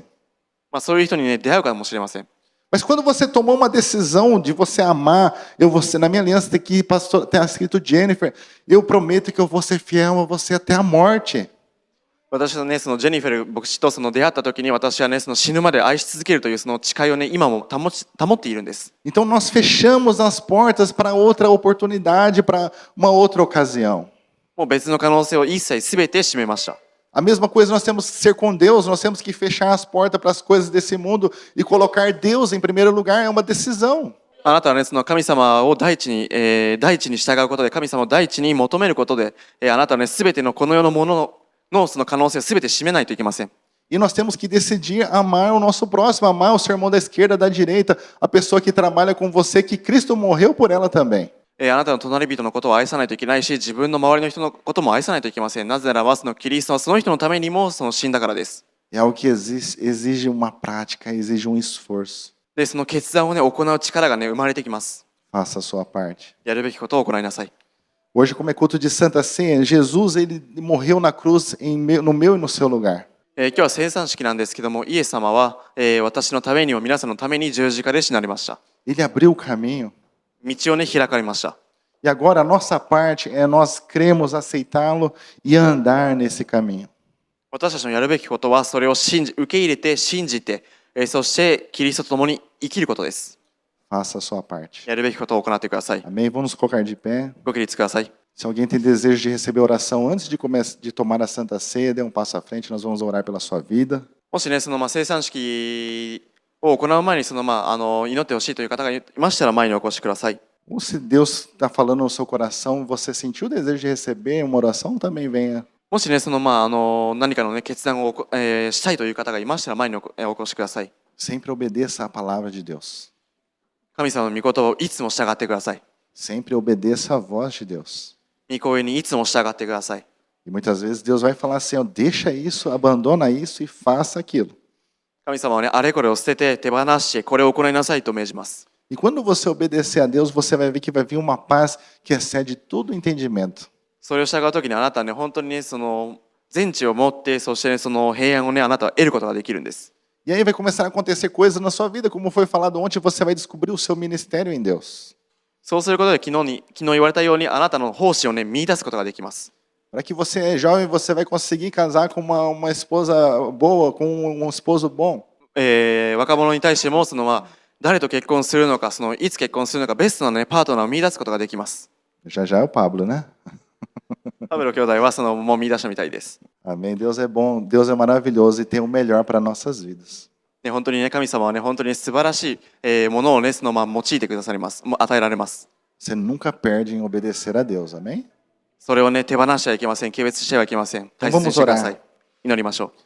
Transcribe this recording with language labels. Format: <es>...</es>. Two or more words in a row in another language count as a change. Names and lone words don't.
<ja>そういう人にね、出会うかもしれません。</ja> <pt>Mas quando você tomou uma decisão de você amar, na minha aliança tem aqui, pastor, tem escrito Jennifer, eu prometo que eu vou ser fiel a você até a morte.</pt> <ja>私はね、ジェニフェル牧師と出会った時に、私はね、死ぬまで愛し続けるという誓いをね、今も保っているんです。</ja> <pt>Então nós fechamos as portas para outra oportunidade, para uma outra ocasião.</pt> <ja>もう別の可能性を一切すべて閉めました。</ja> <pt>A mesma coisa nós temos que ser com Deus, nós temos que fechar as portas para as coisas desse mundo e colocar Deus em primeiro lugar, é uma decisão.</pt> <ja>あなたはね、神様を第一に従うことで、神様を第一に求めることで、あなたはね、すべてのこの世のものの可能性をすべて閉めないといけません。</ja> <pt>E nós temos que decidir amar o nosso próximo, amar o seu irmão da esquerda, da direita, a pessoa que trabalha com você, que Cristo morreu por ela também.</pt> <ja>あなたの隣人のことを愛さないといけないし、自分の周りの人のことも愛さないといけません。なぜならば、キリストはその人のためにも死んだからです。</ja> <pt>É algo que exige uma prática, exige um esforço.</pt> <ja>で、その決断をね、行う力がね、生まれてきます。</ja> <pt>Faça a sua parte.</pt> <ja>やるべきことを行いなさい。</ja> <pt>Hoje, como é culto de Santa Ceia, Jesus ele morreu na cruz no meu e no seu lugar.</pt> <ja>今日は聖餐式なんですけども、イエス様は、私のためにも皆さんのために十字架で死なれました。</ja> <pt>Ele abriu o caminho.</pt> <ja>道をね、開かれました。</ja> <pt>E agora a nossa parte é nós cremos, aceitá-lo e andar nesse caminho.</pt> <ja>私たちのやるべきことは、それを受け入れて、信じて、そしてキリストと共に生きることです。</ja> <pt>Faça a sua parte.</pt> <ja>やるべきことを行ってください。</ja> <pt>Amém? Vamos nos colocar de pé.</pt> <ja>ご起立ください。</ja> <pt>Se alguém tem desejo de receber oração antes de tomar a Santa Ceia, dê um passo à frente, nós vamos orar pela sua vida.</pt> <ja>もしね、聖餐式を行う前に祈ってほしいという方がいましたら、前にお越しください。</ja> <pt>Ou se Deus está falando no seu coração, você sentiu o desejo de receber uma oração, também venha.</pt> <ja>もしね、何かのね、決断を、したいという方がいましたら、前にお越しください。</ja> <pt>Sempre obedeça a palavra de Deus.</pt> <ja>神様の御言葉をいつも従ってください。</ja> <pt>Sempre obedeça a voz de Deus.</pt> <ja>御声にいつも従ってください。</ja> <pt>E muitas vezes Deus vai falar assim, ó, deixa isso, abandona isso e faça aquilo.</pt> <ja>神様はね、あれこれを捨てて手放してこれを行いなさいと命じます。</ja> <pt>E quando você obedecer a Deus, você vai ver que vai vir uma paz que excede todo o entendimento.</pt> <ja>それを従うときにあなたはね、本当にね、全知を持って、そしてね、平安をね、あなたは得ることができるんです。</ja> <pt>E aí vai começar a acontecer coisas na sua vida, como foi falado ontem, você vai descobrir o seu ministério em Deus.</pt> <ja>そうすることで昨日言われたようにあなたの奉仕をね、見出すことができます。</ja> <pt>Para que você é jovem, você vai conseguir casar com uma esposa boa, com um esposo bom.</pt> <ja>若者に対しても誰と結婚するのか、いつ結婚するのか、ベストな、ね、パートナーを見出すことができます。</ja> <pt>Já já é o Pablo, né?</pt> <ja>パブロ兄弟はもう見出したみたいです。</ja> <pt>Amém. Deus é bom, Deus é maravilhoso e tem o melhor para nossas vidas.</pt> <ja>ね、本当にね、神様はね、本当に素晴らしい、ものをね、用いてくださります。与えられます。</ja> <pt>Você nunca perde em obedecer a Deus, amém?</pt> <ja>それをね、手放してはいけません。軽蔑してはいけません。大切にしてください。祈りましょう。</ja>